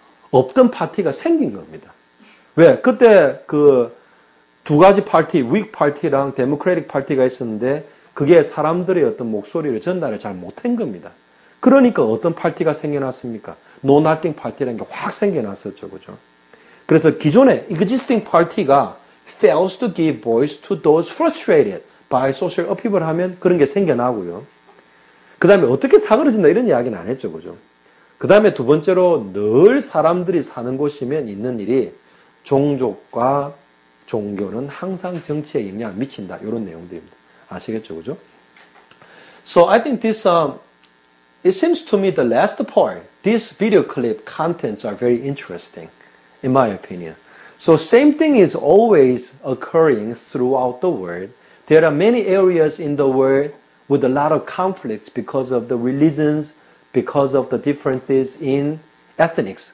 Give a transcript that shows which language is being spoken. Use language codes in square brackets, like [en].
[ko] 없던 파티가 생긴 겁니다. 왜? 그때 그 두 가지 파티, 윅 파티랑 데모크래틱 파티가 있었는데 그게 사람들의 어떤 목소리를 전달을 잘 못한 겁니다. 그러니까 어떤 파티가 생겨났습니까? No Nothing 파티라는 게 확 생겨났었죠. 그죠? 그래서 기존의 existing 파티가 [en] fails to give voice to those frustrated by social upheaval [ko] 하면 그런 게 생겨나고요. 그 다음에 어떻게 사그러진다 이런 이야기는 안 했죠. 그죠? 그 다음에 두 번째로 늘 사람들이 사는 곳이면 있는 일이 종족과 종교는 항상 정치에 영향을 미친다. 이런 내용들입니다. 아시겠죠? 그죠? [en] So I think this it seems to me the last part, this video clip contents are very interesting, in my opinion. So same thing is always occurring throughout the world. There are many areas in the world with a lot of conflicts because of the religions, because of the differences in ethnics.